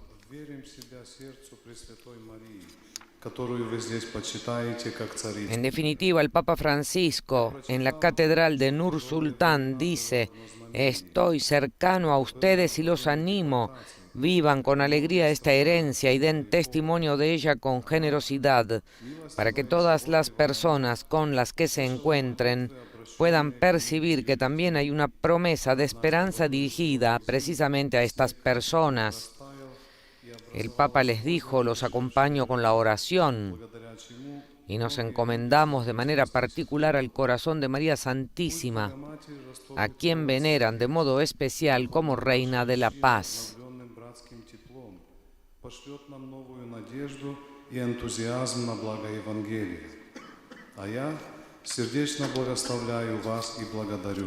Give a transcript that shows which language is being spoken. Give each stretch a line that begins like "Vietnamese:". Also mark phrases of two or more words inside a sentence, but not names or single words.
Spanish: En definitiva, el Papa Francisco en la Catedral de Nur Sultán dice: estoy cercano a ustedes y los animo, vivan con alegría esta herencia y den testimonio de ella con generosidad, para que todas las personas con las que se encuentren puedan percibir que también hay una promesa de esperanza dirigida precisamente a estas personas. El Papa les dijo: los acompaño con la oración y nos encomendamos de manera particular al corazón de María Santísima, a quien veneran de modo especial como Reina de la Paz.
Russian: Пошлет нам новую надежду и энтузиазм на благо Евангелия. А я сердечно благословляю вас и благодарю.